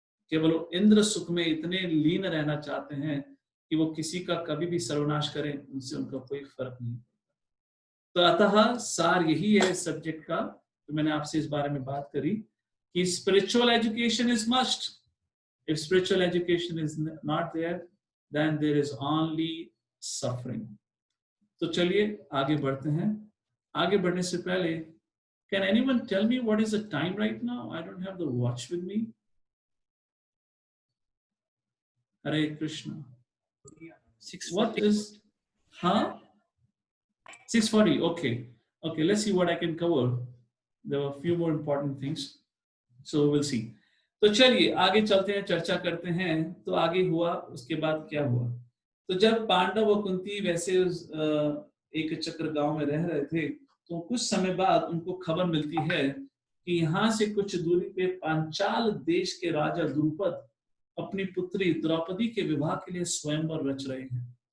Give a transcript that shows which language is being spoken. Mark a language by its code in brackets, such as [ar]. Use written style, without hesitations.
[hi] केवल वो इंद्र सुख में इतने लीन रहना चाहते हैं कि वो किसी का कभी भी सर्वनाश करें, उनसे उनका कोई फर्क नहीं। तो अतः सार यही है सब्जेक्ट का, तो मैंने आपसे इस बारे में बात करी कि [en] Spiritual education is must. If spiritual education is not there, then there is only [hi] suffering. तो चलिए आगे बढ़ते हैं. आगे बढ़ने से पहले, [en] can anyone tell me what is the time right now? I don't have the watch with me. Hare Krishna. 6:40. What is, huh? 6:40. Okay. Okay, let's see what I can cover. There were a few more important things. So we'll see. [hi] तो चलिए आगे चलते हैं, चर्चा करते हैं. तो आगे हुआ, उसके बाद क्या हुआ? तो जब पांडव और कुंती वैसे एक चक्र गांव में रह रहे थे, तो कुछ समय बाद उनको खबर मिलती है कि यहाँ से कुछ दूरी पे पांचाल देश के राजा द्रुपद अपनी पुत्री द्रौपदी के विवाह के लिए स्वयंवर रच रहे हैं.